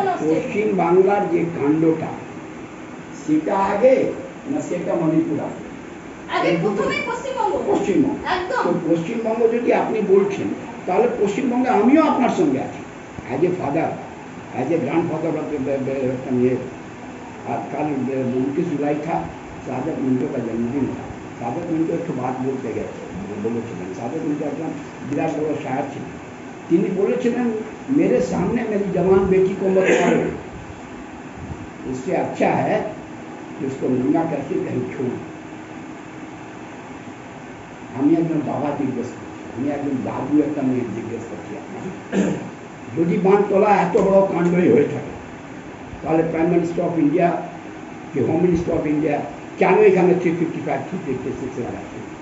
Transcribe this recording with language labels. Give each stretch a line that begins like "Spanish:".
Bangla: পশ্চিম বাংলার যে কাণ্ডটা, সেটা আগে না সেটা মণিপুর আগে? পশ্চিমবঙ্গ। তো পশ্চিমবঙ্গ যদি আপনি বলছেন, তাহলে পশ্চিমবঙ্গে আমিও আপনার সঙ্গে আছি,
English: As a father, as a grandfather of ये।
Hindi: आज कल 29 जुलाई था, सादत मिंटो का जन्मदिन था।
Bangla: सादत मिंटो
Hindi: एक बात बोलते गए
Bangla: বলেছিলেন, सादत मिंटो একজন বিরাট বড় শায়র ছিলেন। তিনি বলেছিলেন,
Hindi: मेरे सामने मेरी जवान बेटी को मत मारो, इससे अच्छा है कि उसको नंगा करके कहीं छोड़।
Bangla: আমি একজন বাবা জিজ্ঞেস করছি, আমি একজন দাদু একটা মেয়ে জিজ্ঞেস করছি, যদি বানতলা এত বড় কাণ্ডই হয়ে থাকে, তাহলে প্রাইম মিনিস্টার অফ ইন্ডিয়া কি হোম মিনিস্টার অফ ইন্ডিয়া কেন এখানে 355-356 লাগাচ্ছে?